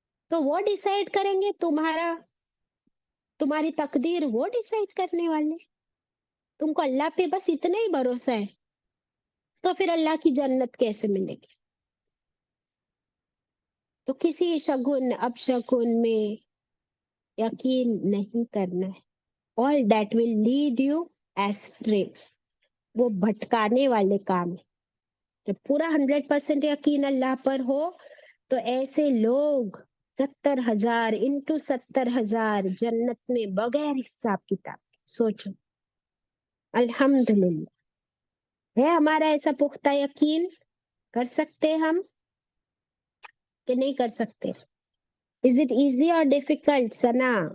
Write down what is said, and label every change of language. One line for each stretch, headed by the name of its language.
Urdu: تو وہ ڈیسائیڈ کریں گے تمہاری تقدیر، وہ ڈیسائیڈ کرنے والے. تم کو اللہ پہ بس اتنا ہی بھروسہ ہے تو پھر اللہ کی جنت کیسے ملے گی؟ تو کسی شگن اب شگن میں یقین نہیں کرنا ہے.
English: all that will lead you astray،
Urdu: وہ بھٹکانے والے کام ہے. جب پورا 100% یقین اللہ پر ہو تو ایسے لوگ 70,000 انٹو 70,000 جنت میں بغیر حساب کتاب. سوچو، الحمدللہ ہے ہمارا ایسا پختہ یقین؟ کر سکتے ہم کہ نہیں کر سکتے؟
English: Is it easy or difficult,
Urdu: Sana?